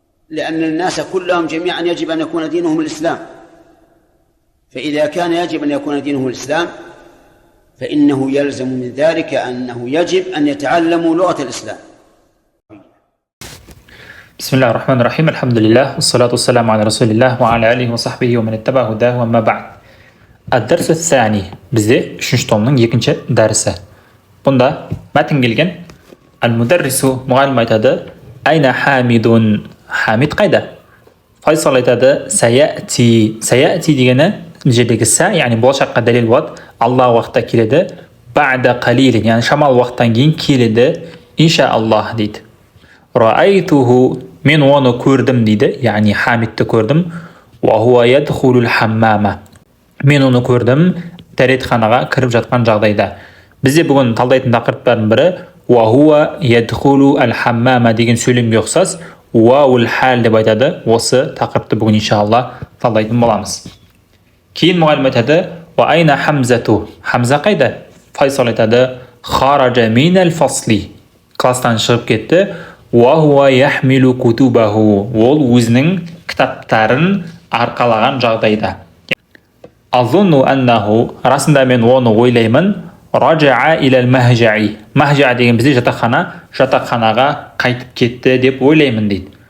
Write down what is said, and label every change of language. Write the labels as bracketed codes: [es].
[ar] لأن الناس كلهم جميعا يجب أن يكون دينهم الإسلام، فإذا كان يجب أن يكون دينه الإسلام فإنه يلزم من ذلك أنه يجب أن يتعلموا لغة الإسلام. بسم الله الرحمن الرحيم. الحمد لله والصلاة والسلام على رسول الله وعلى آله وصحبه ومن اتبع هداه وما بعد. الدرس الثاني [kk] бізде 3-ші томның 2-ші дәрісі. Бұнда мәтін келген. Ал-мударрису мұғалім айтады: [ar] Айна хамидун. [kk] Хамид қайда? Файсал айтады: Саяти. Саяти дегені жердегі са, яғни болашаққа дәлел болады. Алла уақытта келеді. [ar] Ба'да қалилин, [kk] яғни шамал уақыттан кейін келеді. Иншааллах дейді. [ar] Раайтуху, [kk] мен оны көрдім дейді, яғни Хамидті көрдім. [ar] Ва хуа ядхулул хаммама. [kk] Мен оны көрдім дәретханаға кіріп жатқан жағдайда. Бізде бүгін талдайтын тақырыптардың бірі [ar] ва хуа ядхулу ал-хаммама [kk] деген сөйлемге ұқсас уаул хал деп айтады. Осы тақырыпты бүгін иншалла талдайтын боламыз. Кейін мұғалім айтады: [ar] ва айна Хамзату. [kk] Хамза қайда? [ar] Файсал айтады: хараджа минал фасли. [kk] Кластан шығып кетті. [ar] Ва хуа яхмилу кутубаху. [kk] Ол өзінің кітаптарын арқалаған жағдайда. [ar] Азунну аннаху. [kk] Расында мен оны ойлаймын. [ar] Раджа'a илал махжа'i. [kk] Махжа деген бізде жатақханаға қайтып кетті деп ойлаймын дейді.